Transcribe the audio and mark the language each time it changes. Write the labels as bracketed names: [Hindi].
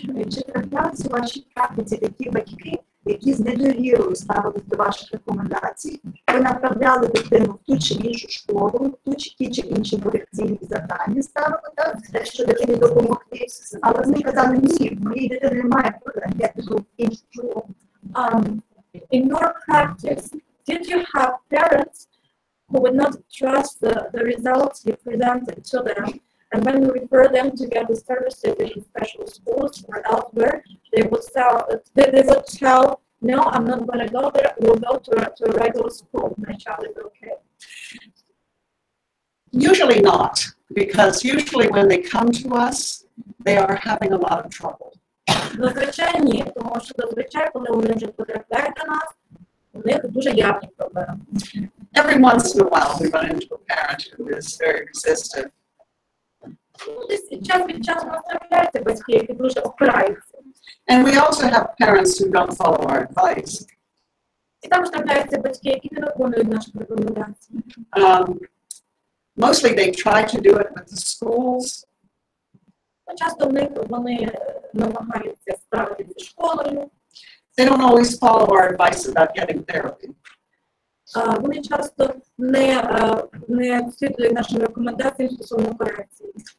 [Ukrainian] Чи трапляються у вашій практиці такі батьки, які з недовірою ставились до ваших рекомендацій? Ви направляли дитину в ту чи іншу школу, в ті чи інші корекційні завдання ставили, так, що дитині допомогти, але вони казали, ні, моїй дитини немає проблем, я піду в іншу школу. [English] In your practice, did you have parents who would not trust the results you presented to them, and when you refer them to get the services in special schools or elsewhere, they would tell No, I'm not gonna go there. We'll go to a regular school. My child is okay. Usually not, because usually when they come to us, they are having a lot of trouble. [Ukrainian] Зазвичай ні, тому що зазвичай, коли вони вже потрапляють до нас, у них дуже явні проблеми. [English] Every once in a while, we run into a parent who is very resistant. [Ukrainian] Ну, десь час від часу у нас трапляються батьки, які дуже опираються. [English] And we also have parents who don't follow our advice. [Ukrainian] І також трапляються батьки, які не виконують наші рекомендації. [English] Mostly they try to do it with the schools. [Ukrainian] Часто вони намагаються справитися зі школою. [English] They don't always follow our advice about getting therapy. [Ukrainian] Вони часто не слідують нашим рекомендаціям стосовно корекції.